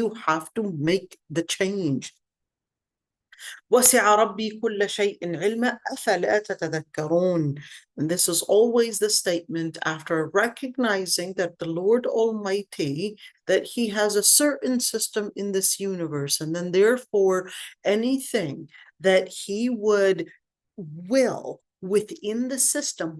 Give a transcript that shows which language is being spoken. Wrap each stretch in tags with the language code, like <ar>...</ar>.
<en>You have to make the change.</en> <ar>وسع ربي كل شيء علما أفلا تتذكرون.</ar> <en>And this is always the statement after recognizing that the Lord Almighty, that He has a certain system in this universe, and then therefore anything that He would will within the system.</en>